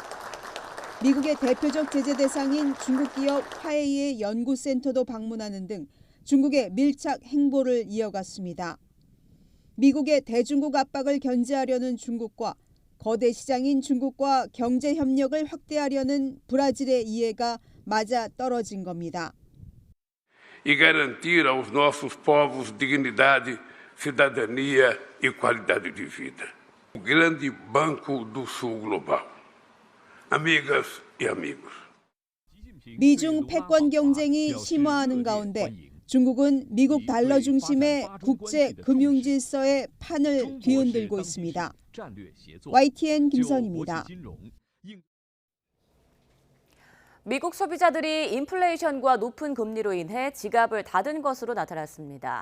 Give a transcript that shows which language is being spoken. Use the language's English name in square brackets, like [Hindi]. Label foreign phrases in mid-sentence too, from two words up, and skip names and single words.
[Korean] 미국의 대표적 제재 대상인 중국 기업 화웨이의 연구센터도 방문하는 등 중국의 밀착 행보를 이어갔습니다. 미국의 대중국 압박을 견제하려는 중국과 거대 시장인 중국과 경제 협력을 확대하려는 브라질의 이해가 맞아 떨어진 겁니다. [Portuguese] E garantir aos nossos povos dignidade, cidadania e qualidade de vida. O grande banco do sul global. Amigas e amigos. [Korean] 미중 패권 경쟁이 심화하는 가운데 중국은 미국 달러 중심의 국제 금융 질서의 판을 뒤흔들고 있습니다. YTN 김선희입니다. 미국 소비자들이 인플레이션과 높은 금리로 인해 지갑을 닫은 것으로 나타났습니다.